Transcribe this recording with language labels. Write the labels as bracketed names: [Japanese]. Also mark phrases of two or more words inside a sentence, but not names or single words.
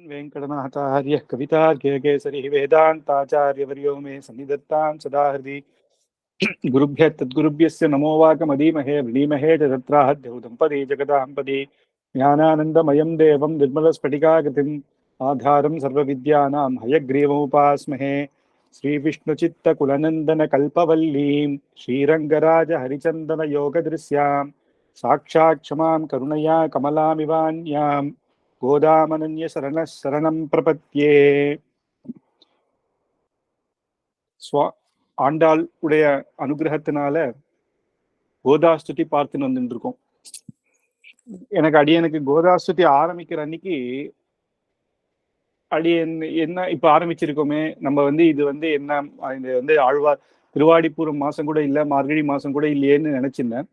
[Sanskrit] वेंकटनाथार्य कवितार्किकेसरी वेदांताचार्यवर्यो मे सन्निधत्तां सदा हृदि गुरुभ्यः तद्गुरुभ्यस्य नमो वाकमदीमहे वृणीमहे च तत्राहद्यौ दम्पती जगदाम्पदी ज्ञानानन्दमयं देवं निर्मलस्फटिकाकृतिम् आधारं सर्वविद्यानां हयग्रीवमुपास्महे श्रीविष्णुचित्तकुलनन्दनकल्पवल्लीं श्रीरङ्गराजहरिचन्दनयोगदृश्यां साक्षात् क्षमां करुणया कमलामिवान्यां गोदामनन्य शरणं प्रपत्ये. [Tamil] ஆண்டாள் உடைய அனுகிரகத்தினால கோதாஸ்துதி பார்த்துன்னு வந்துட்டு இருக்கோம். எனக்கு கோதாஸ்துதி ஆரம்பிக்கிற அன்னைக்கு என்ன இப்ப ஆரம்பிச்சிருக்கோமே நம்ம இது என்ன இது ஆழ்வார் திருவாடிப்பூரம் மாசம் கூட இல்ல, மார்கழி மாசம் கூட இல்லையேன்னு நினைச்சிருந்தேன்.